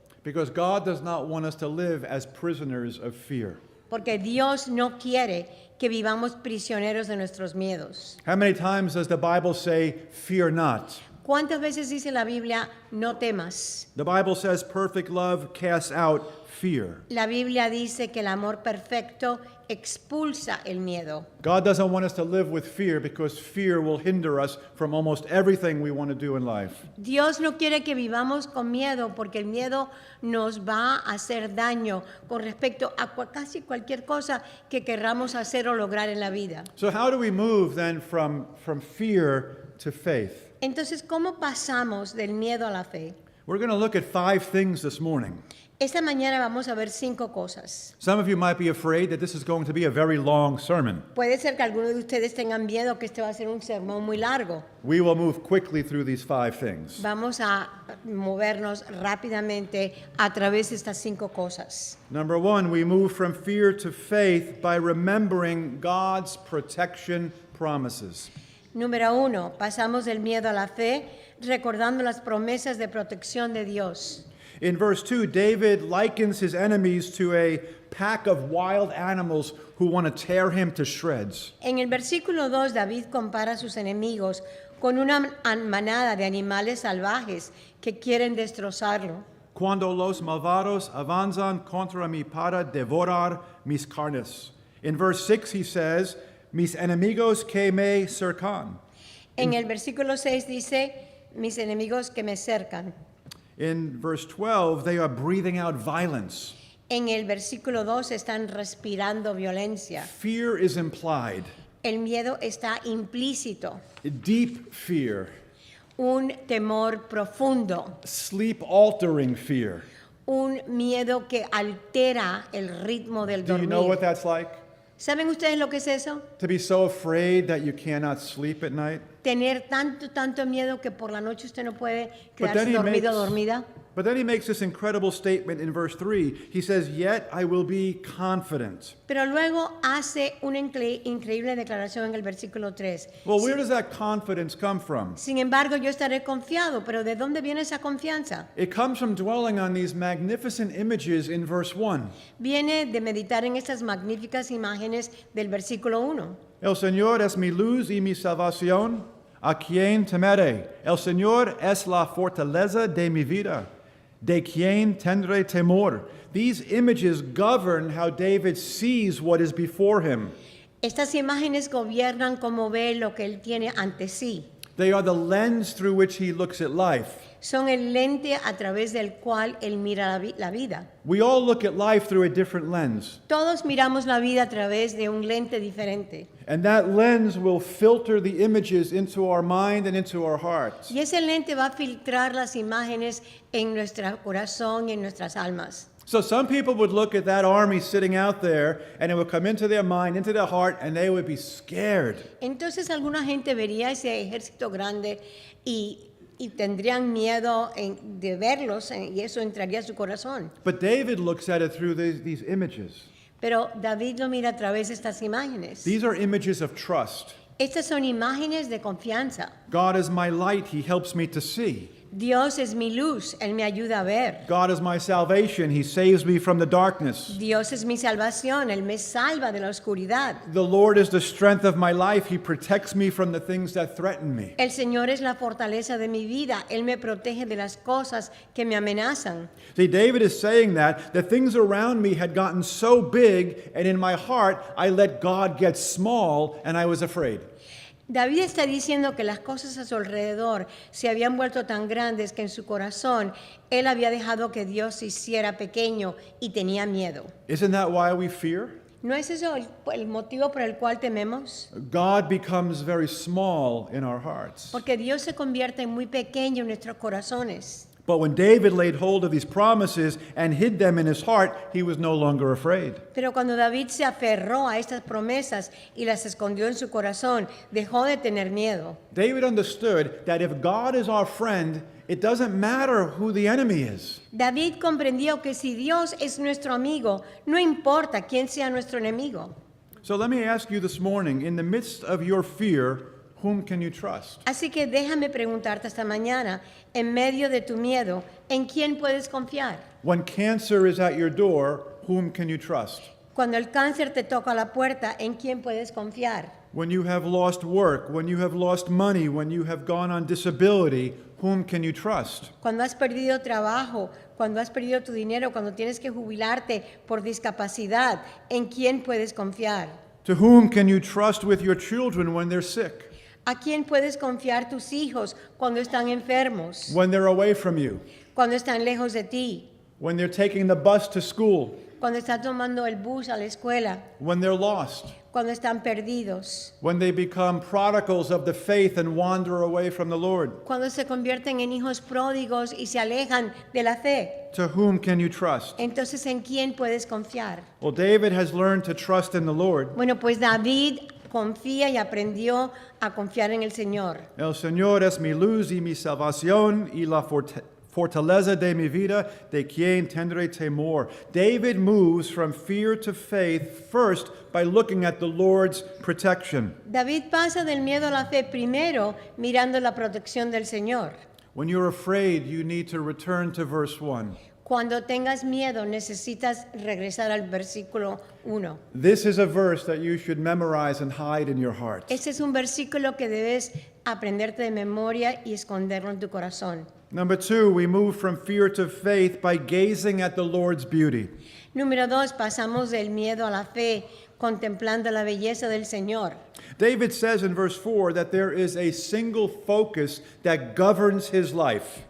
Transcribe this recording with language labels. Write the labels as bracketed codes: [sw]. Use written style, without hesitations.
[en] Because God does not want us to live as prisoners of fear. [es] Porque Dios no quiere que vivamos prisioneros de nuestros miedos. [en] How many times does the Bible say, fear not? [es] ¿Cuántas veces dice la Biblia, no temas? [en] The Bible says perfect love casts out fear. [es] La Biblia dice que el amor perfecto expulsa el miedo. [en] God doesn't want us to live with fear because fear will hinder us from almost everything we want to do in life. [es] Dios no quiere que vivamos con miedo porque el miedo nos va a hacer daño con respecto a casi cualquier cosa que querramos hacer o lograr en la vida. [en] So how do we move then from fear to faith? [es] Entonces, ¿cómo pasamos del miedo a la fe? [en] We're going to look at 5 things this morning. [es] Esta mañana vamos a ver 5 cosas. [en] Some of you might be afraid that this is going to be a very long sermon. [es] Puede ser que algunos de ustedes tengan miedo que este va a ser un sermón muy largo. [en] We will move quickly through these 5 things. [es] Vamos a movernos rápidamente a través de estas 5 cosas. [en] Number 1, we move from fear to faith by remembering God's protection promises. [es] Número 1, pasamos del miedo a la fe recordando las promesas de protección de Dios. [en] In verse 2, David likens his enemies to a pack of wild animals who want to tear him to shreds. [es] En el versículo 2, David compara a sus enemigos con una manada de animales salvajes que quieren destrozarlo. Cuando los malvados avanzan contra mí para devorar mis carnes. [en] In verse 6, he says, [es] mis enemigos que me cercan. En el versículo 6 dice, mis enemigos que me cercan. [en] In verse 12, they are breathing out violence. [es] En el versículo 2 están respirando violencia. [en] Fear is implied. [es] El miedo está implícito. [en] Deep fear. [es] Un temor profundo. [en] Sleep-altering fear. [es] Un miedo que altera el ritmo del [en] Do you know what [es] dormir. [en] that's like? [es] ¿Saben ustedes lo que es eso? [en] To be so afraid that you cannot sleep at night? [es] Tener tanto miedo que por la noche usted no puede [en] But [es] quedarse [en] then he [es] dormido o [en] makes- [es] dormida. [en] But then he makes this incredible statement in verse 3. He says, yet I will be confident. [es] Pero luego hace una increíble declaración en el versículo 3. [en] Well, where does that confidence come from? [es] Sin embargo, yo estaré confiado, pero ¿de dónde viene esa confianza? [en] It comes from dwelling on these magnificent images in verse 1. [es] Viene de meditar en estas magníficas imágenes del versículo 1. El Señor es mi luz y mi salvación. ¿A quién temeré? El Señor es la fortaleza de mi vida. ¿De quién tendré temor? [en] These images govern how David sees what is before him. [es] Estas imágenes gobiernan cómo ve lo que él tiene ante sí. [en] They are the lens through which he looks at life. [es] Son el lente a través del cual él mira la vida. [en] We all look at life through a different lens, [es] Todos miramos la vida a través de un lente diferente. [en] and that lens will filter the images into our mind and into our hearts. [es] Y ese lente va a filtrar las imágenes en nuestro corazón y en nuestras almas. [en] So some people would look at that army sitting out there, and it would come into their mind, into their heart, and they would be scared. [es] Entonces alguna gente vería ese ejército grande y tendrían miedo de verlos y eso entraría a su corazón. [en] But David looks at it through these images. [es] Pero David lo mira a través de estas imágenes. [en] These are images of trust. [es] Estas son imágenes de confianza. [en] God is my light, he helps me to see. [es] Dios es mi luz, Él me ayuda a ver. [en] God is my salvation, he saves me from the darkness. [es] Dios es mi salvación, Él me salva de la oscuridad. [en] The Lord is the strength of my life, he protects me from the things that threaten me. [es] El Señor es la fortaleza de mi vida, Él me protege de las cosas que me amenazan. [en] See, David is saying that the things around me had gotten so big, and in my heart, I let God get small, and I was afraid. [es] David está diciendo que las cosas a su alrededor se habían vuelto tan grandes que en su corazón él había dejado que Dios se hiciera pequeño y tenía miedo. [en] Isn't that why we fear? [es] ¿No es eso el motivo por el cual tememos? [en] God becomes very small in our hearts. [es] Porque Dios se convierte muy pequeño en nuestros corazones. [en] But when David laid hold of these promises and hid them in his heart, he was no longer afraid. [es] Pero cuando David se aferró a estas promesas y las escondió en su corazón, dejó de tener miedo. [en] David understood that if God is our friend, it doesn't matter who the enemy is. [es] David comprendió que si Dios es nuestro amigo, no importa quién sea nuestro enemigo. [en] So let me ask you this morning, in the midst of your fear, whom can you trust? [es] Así que déjame preguntarte esta mañana, en medio de tu miedo, ¿en quién puedes confiar? [en] When cancer is at your door, whom can you trust? [es] Cuando el cáncer te toca la puerta, ¿en quién puedes confiar? [en] When you have lost work, when you have lost money, when you have gone on disability, whom can you trust? [es] Cuando has perdido trabajo, cuando has perdido tu dinero, cuando tienes que jubilarte por discapacidad, ¿en quién puedes confiar? [en] To whom can you trust with your children when they're sick, [es] ¿A quién puedes confiar tus hijos cuando están enfermos, [en] when they're away from you, [es] cuando están lejos de ti, [en] when they're taking the bus to school, [es] cuando están tomando el bus a la escuela, [en] when they're lost, [es] cuando están perdidos, [en] when they become prodigals of the faith and wander away from the Lord? [es] cuando se convierten en hijos pródigos y se alejan de la fe? [en] To whom can you trust? [es] Entonces, ¿en quién puedes confiar? [en] Well, David has learned to trust in the Lord. [es] Bueno, pues David confía y aprendió a confiar en el Señor. El Señor es mi luz y mi salvación y la fortaleza de mi vida, de quien tendré temor. [en] David moves from fear to faith first by looking at the Lord's protection. [es] David pasa del miedo a la fe primero mirando la protección del Señor. [en] When you're afraid, you need to return to verse 1. [es] Cuando tengas miedo, necesitas regresar al versículo 1. [en] This is a verse that you should memorize and hide in your heart. [es] Este es un versículo que debes aprenderte de memoria y esconderlo en tu corazón. [en] Number 2, we move from fear to faith by gazing at the Lord's beauty. [es] Número 2, pasamos del miedo a la fe contemplando la belleza del Señor. [en] David says in verse 4 that there is a single focus that governs his life.